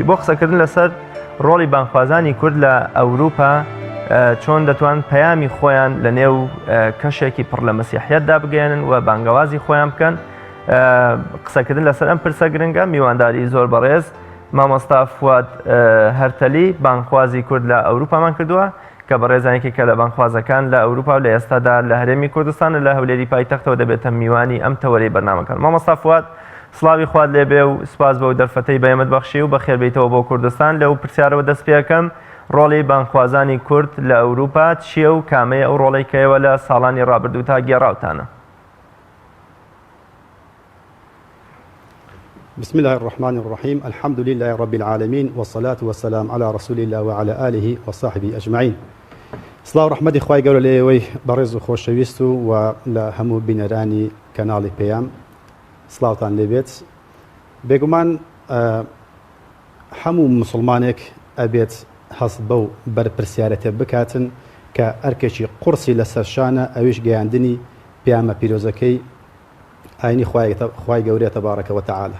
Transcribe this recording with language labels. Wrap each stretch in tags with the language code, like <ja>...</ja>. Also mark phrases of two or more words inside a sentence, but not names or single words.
<ckb>بۆ قسەکردن لەسەر ڕۆڵی بانگخوازانی کورد لە ئەوروپا چۆن دەتوان پەیامی خۆیان لە نێو کەشێکی پڕ لە مەسیحیەتدا بگەێنن و بانگەوازی خۆیان بکەن، قسەکردن لەسەر ئەم پرسە گرنگە میوانداری زۆر بەڕێز مامۆستا فواد هەرتەلی بانگخوازی کورد لە ئەوروپامان کردووە کە بەڕێزانێکی کە لە بانگخوازەکان لە ئەوروپا و لە ئێستادا لە هەرێمی کوردستان لە هەولێری پایتەختەوە دەبێتە میوانی ئەم تەوەرەی بەرنامەکان. مامۆستا فواد سڵاوی خوات لێبێ و سپاس بە دەرفەتەی بەیەمت بەخشی و بەخێربێتەوە بۆ کوردستان. لەو پرسیارەوە دەست پێەکەم ڕۆڵی بانگخوازانی کورد لە ئەوروپا چییە و کامەیە ئەو ڕۆڵی کەیەوە لە ساڵانی ڕابردوو تا گێڕاوتانە؟</ckb> <ar>بسم الله الرحمن الرحيم الحمد لله رب العالمين والصلاة والسلام على رسول الله وعلى آله وصحبه أجمعين.</ar> <ckb>سڵاو ڕەحمەتی خوای گەورە لێوەی بەڕێز و خۆشەویست و لە هەموو بینەرانی کەناڵی پێیام سڵاوتان لێبێت. بێگومان هەموو مسلمانێک ئەبێت هەست بەو بەرپرسیارەتە بکاتن کە ئەرکێکی قورسی لەسەر شانە ئەویش گەیاندنی پیامە پیرۆزەکەی ئاینی خوای گەورەیە</ckb> <ar>تەبارەکە وتەعالە.</ar>